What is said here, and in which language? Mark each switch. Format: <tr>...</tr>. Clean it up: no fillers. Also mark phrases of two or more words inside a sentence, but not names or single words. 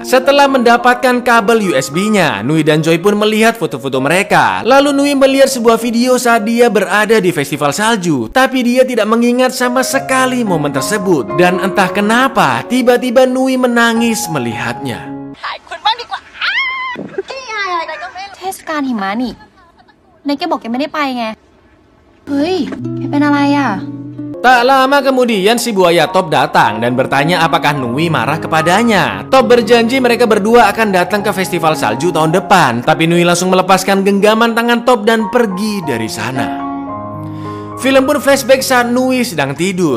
<id>Setelah mendapatkan kabel USB-nya, Nui dan Joy pun melihat foto-foto mereka. Lalu Nui melihat sebuah video saat dia berada di festival salju. Tapi dia tidak mengingat sama sekali momen tersebut. Dan entah kenapa tiba-tiba Nui menangis melihatnya.</id> <th>เทศกาลหิมะนี่นายแกบอกแกไม่ได้ไปไงเฮ้ยแกเป็นอะไรอ่ะ</th> <id>Tak lama kemudian si buaya Top datang dan bertanya apakah Nui marah kepadanya. Top berjanji mereka berdua akan datang ke festival salju tahun depan. Tapi Nui langsung melepaskan genggaman tangan Top dan pergi dari sana. Film pun flashback saat Nui sedang tidur.</id>